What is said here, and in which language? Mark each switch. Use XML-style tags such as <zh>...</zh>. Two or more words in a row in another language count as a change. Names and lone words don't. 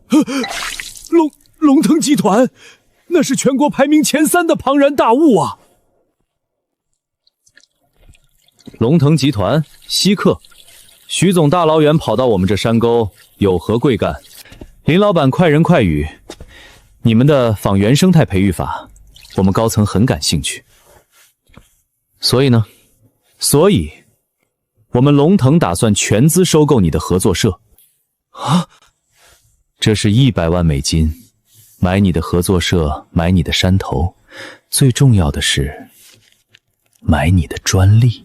<zh>龙腾集团，那是全国排名前3的庞然大物啊！龙腾集团稀客，徐总大老远跑到我们这山沟，有何贵干？林老板快人快语。你们的仿原生态培育法，我们高层很感興趣。所以呢？所以，我們龍騰打算全資收購你的合作社。啊？這是100萬美金，買你的合作社，買你的山頭，最重要的是，買你的專利。</zh>